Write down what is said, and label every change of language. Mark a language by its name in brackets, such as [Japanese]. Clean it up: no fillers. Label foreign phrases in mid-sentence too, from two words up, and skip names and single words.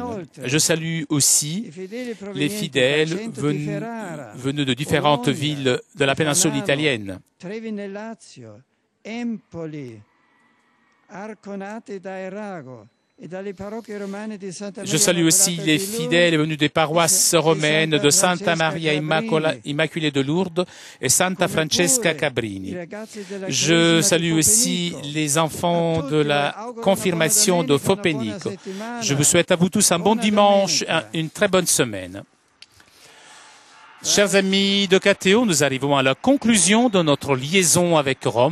[French] Je salue aussi les fidèles venus de différentes villes de la péninsule italienne. Je salue aussi les fidèles venus des paroisses romaines de Santa Maria Immaculée de Lourdes et Santa Francesca Cabrini. Je salue aussi les enfants de la confirmation de Fopenico. Je vous souhaite à vous tous un bon dimanche et une très bonne semaine. Chers amis de KTO, nous arrivons à la conclusion de notre liaison avec Rome.